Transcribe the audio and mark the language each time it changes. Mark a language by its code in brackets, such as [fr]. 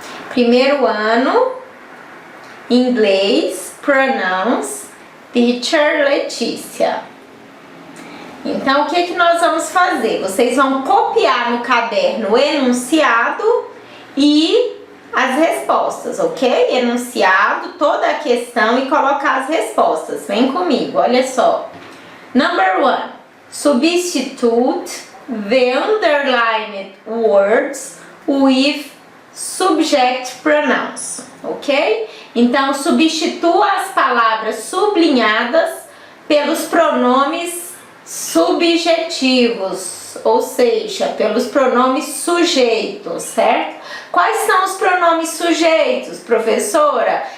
[pt] Primeiro ano, inglês, pronouns, teacher Letícia. Então, o que nós vamos fazer? Vocês vão copiar no caderno o enunciado e as respostas, ok? Enunciado, toda a questão e colocar as respostas. Vem comigo, olha só. [en] Number 1. Substitute the underlined words with subject pronouns, ok? [pt] Então, substitua as palavras sublinhadas pelos pronomes subjetivos, ou seja, pelos pronomes sujeitos, certo? Quais são os pronomes sujeitos, professora?